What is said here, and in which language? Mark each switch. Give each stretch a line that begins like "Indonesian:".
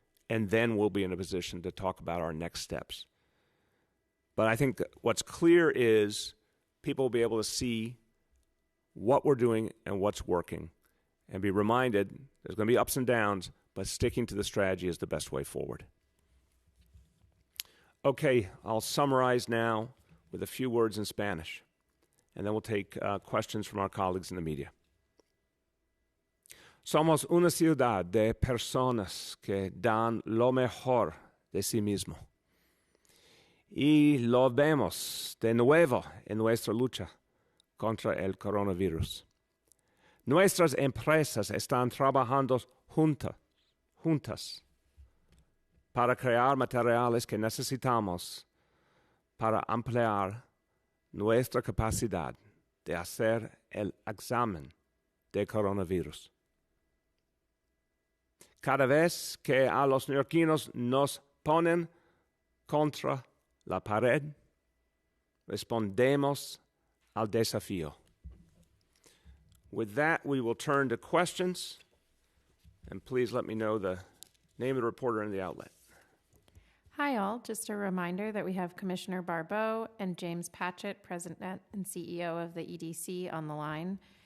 English: And then we'll be in a position to talk about our next steps. But I think that what's clear is people will be able to see what we're doing and what's working and be reminded there's going to be ups and downs, but sticking to the strategy is the best way forward. Okay, I'll summarize now with a few words in Spanish, and then we'll take questions from our colleagues in the media.
Spanish: Somos una ciudad de personas que dan lo mejor de sí mismo. Y lo vemos de nuevo en nuestra lucha contra el coronavirus. Nuestras empresas están trabajando juntas para crear materiales que necesitamos para ampliar nuestra capacidad de hacer el examen de coronavirus. Cada vez que a los neoyorquinos nos ponen contra la pared, respondemos al desafío.
English: With that, we will turn to questions. And please let me know the name of the reporter and the outlet. Hi, all. Just a reminder that we have Commissioner Barbeau and James Patchett, President and CEO of the EDC, on the line.